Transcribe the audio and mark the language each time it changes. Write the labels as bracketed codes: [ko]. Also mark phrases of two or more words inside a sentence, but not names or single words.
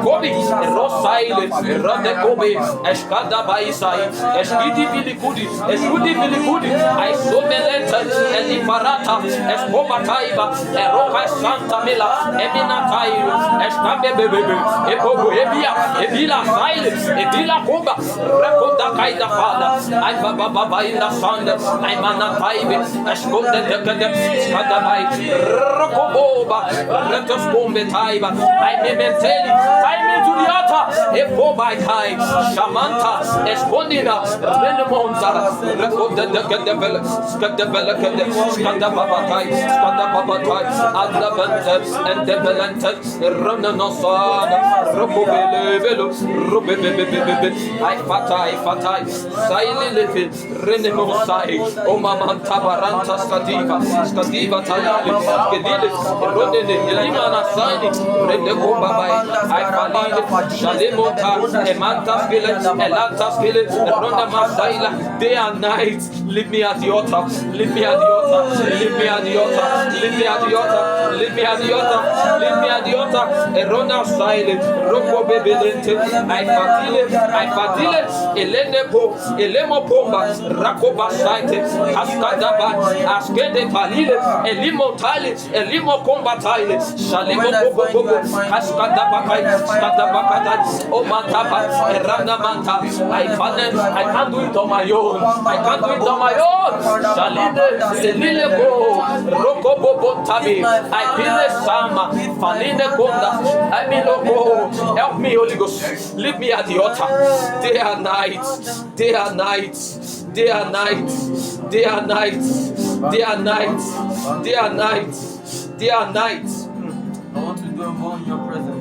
[en] Rosaile Rode Kobe Eshkada Baisai Eshkidi Vilikudi Eshkudi Vilikudi I so meleta Eliparata Escobataiba Eroka Santa Mila Eminatai Escabe Bebe Ebobo Ebila Saile Ebila Koba Rekoda Kaida Fada I Baba in the Sand I Manataibe Escoda Decade Skadabai Rokoboba Retos Bombe Taiba I Mementeli I mean to the altar Epobai Kai Shamanta Escondida Renemonta Rekoda Decade Skadabalakade Skadababatai Skadababatai Adabante and Debalante Ronanosana Robobelevelo Robebebebebe I Fatai Saililifi Renemosai Omamanta Baranta Skadiva Tayali Kedili Rodene Elimana Saini Redekobabai I Falile Shalemota Emanta Skillet Elanta Skillet Ronda Masaila day and night. Leave me at the altar. Leave me at the altar. Leave me at the altar. Leave me at the altar. Leave me at the altar. Leave me at the altar. Erona silent. Roko bebelente. I fatile. Elenepo. Elemo pomba. Rakoba saite. Askadaba. Askede palile. Elimo tali. Elimo combatile. Shalemo bobo. Askadaba kai. Askadaba kai. O mataba. Erana manta. I can't do it on my own. I can't do it on my own. Shalide, Selile go, Roko Bobo Tabi, I Pile Sama, Fanine Gonda, I mean go. Help me, Holy Ghost. Leave me at the altar. Day and night, day and night, day and night, day and night, day and night, day and night, day and night. I want to go more in your presence.